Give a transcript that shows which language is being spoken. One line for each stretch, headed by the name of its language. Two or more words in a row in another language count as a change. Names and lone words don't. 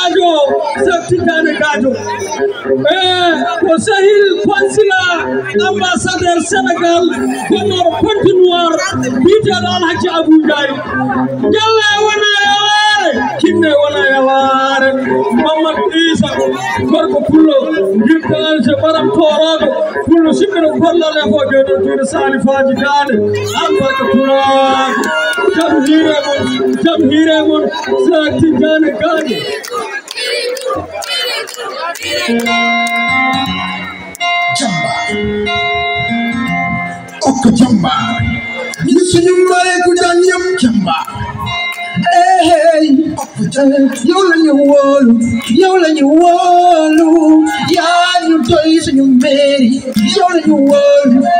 Fula: Gadio ko Sahil
French: Consulat ambassadeur
Fula: Sénégal gonnoɗo Pointe Noire biteɗo Alhaji Abou Ndiaye Jalle wona yawaare kinne wona yawaare Mamadou Issa gorko pullo guirta Aissa Maram Torodo pullo simmino gollal e ko joɗo juuɗe salifaji dande albarka pulaar jam hiire mon Cheikh Tidiane Gadio
Wolof: Oko jamba ni suñu mare ku daan yëm jamba oko jamba yow lañu wóolu yaa ñu doy suñu mairie yow lañu wóolu